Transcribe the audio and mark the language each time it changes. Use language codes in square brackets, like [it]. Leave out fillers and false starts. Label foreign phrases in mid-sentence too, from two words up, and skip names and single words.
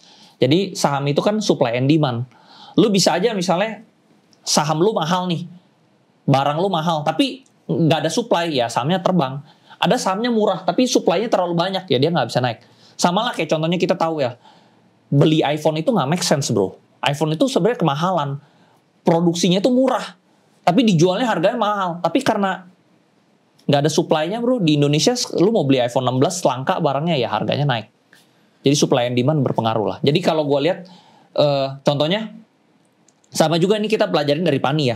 [id] Jadi saham itu kan [en] supply and demand. [id] Lu bisa aja misalnya saham lu mahal nih, barang lu mahal, tapi nggak ada supply ya sahamnya terbang. Ada sahamnya murah tapi supply-nya terlalu banyak ya dia nggak bisa naik. Sama lah kayak contohnya kita tahu ya, beli iPhone itu nggak [en] make sense [id] bro. iPhone itu sebenarnya kemahalan, produksinya tuh murah, tapi dijualnya harganya mahal. Tapi karena nggak ada supply-nya bro, di Indonesia lu mau beli iPhone 16 langka barangnya ya harganya naik. Jadi [en] supply and demand [id] berpengaruh lah. Jadi kalau gue lihat contohnya sama juga ini kita pelajarin dari PANI ya.